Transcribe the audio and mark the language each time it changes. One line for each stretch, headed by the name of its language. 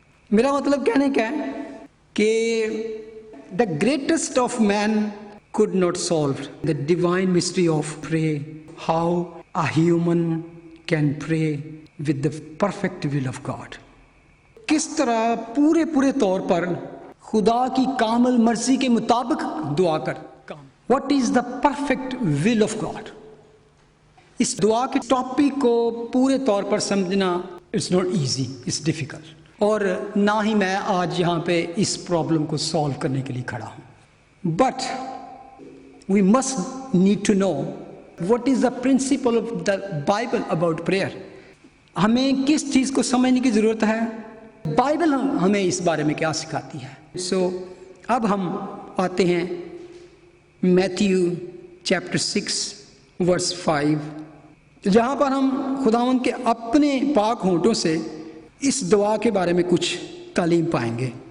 Urdu: میرا مطلب کہنے کا ہے کہ
English: the greatest of men could not solve the divine mystery of prayer, how a human can pray with the perfect will of God۔
Urdu: کس طرح پورے طور پر خدا کی کامل مرضی کے مطابق دعا کر۔
English: What is the perfect will of God؟
Urdu: اس دعا کے ٹاپک کو پورے طور پر سمجھنا
English: It's not easy, it's difficult.
Urdu: اور نہ ہی میں آج یہاں پہ اس پرابلم کو سالو کرنے کے لیے کھڑا ہوں.
English: But we must need to know what is the principle of the Bible about prayer.
Urdu: ہمیں کس چیز کو سمجھنے کی ضرورت ہے؟ بائبل ہمیں اس بارے میں کیا سکھاتی ہے. سو اب ہم آتے ہیں میتھیو چیپٹر 6 ورس 5، جہاں پر ہم خداوند کے اپنے پاک ہونٹوں سے اس دعا کے بارے میں کچھ تعلیم پائیں گے.